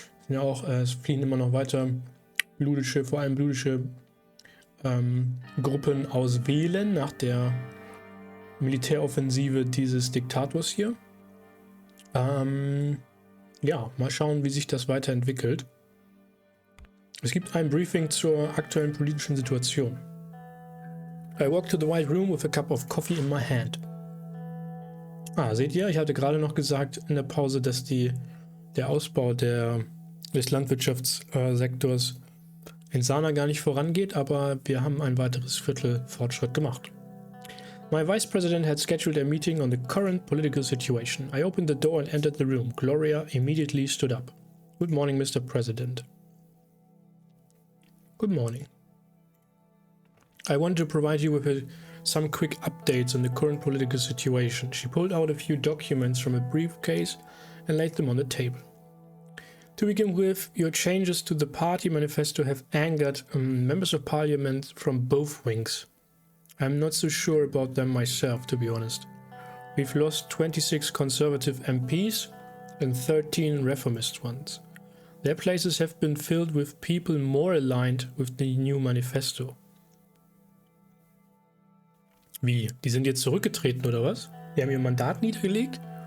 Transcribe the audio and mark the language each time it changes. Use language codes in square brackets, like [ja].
[de] Ja, auch es fliehen immer noch weiter vor allem blutische Gruppen aus Wählen nach der Militäroffensive dieses Diktators hier. Ja, mal schauen, wie sich das weiterentwickelt. Es gibt ein Briefing zur aktuellen politischen Situation. [en] I walked to the White Room with a cup of coffee in my hand. [de] Seht ihr, ich hatte gerade noch gesagt in der Pause, dass der Ausbau des Landwirtschaftssektors in Sana gar nicht vorangeht, aber wir haben ein weiteres Viertel Fortschritt gemacht. [en] My vice president had scheduled a meeting on the current political situation. I opened the door and entered the room. Gloria immediately stood up. Good morning, Mr. President. Good morning. I want to provide you with some quick updates on the current political situation. She pulled out a few documents from a briefcase and laid them on the table. To begin with, your changes to the party manifesto have angered members of parliament from both wings. I'm not so sure about them myself, to be honest. We've lost 26 conservative MPs and 13 reformist ones. Their places have been filled with people more aligned with the new manifesto. [de] Wie? Die sind jetzt zurückgetreten, oder was? Die haben ihr Mandat niedergelegt?